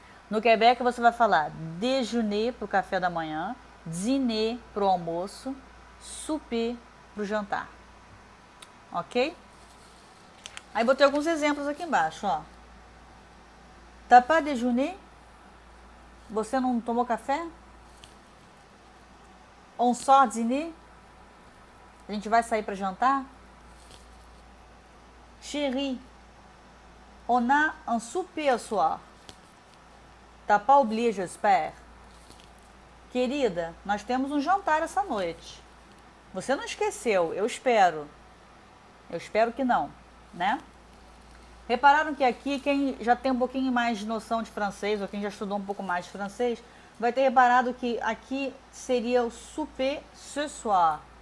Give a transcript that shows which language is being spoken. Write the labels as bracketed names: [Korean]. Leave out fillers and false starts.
[Portuguese] No Quebec, você vai falar déjeuner para o café da manhã, dîner para o almoço, souper para o jantar. Ok? Aí botei alguns exemplos aqui embaixo, ó. [French] T'as pas déjeuné? [Portuguese] Você não tomou café? [French] On sort dîner? [Portuguese] A gente vai sair para jantar? [French] Chérie, on a un souper ce soir. T'as pas oublié, j'espère? [Portuguese] Querida, nós temos um jantar essa noite. Você não esqueceu, eu espero. Eu espero que não, né? Repararam que aqui, quem já tem um pouquinho mais de noção de francês, ou quem já estudou um pouco mais de francês, vai ter reparado que aqui seria o [French] souper ce soir.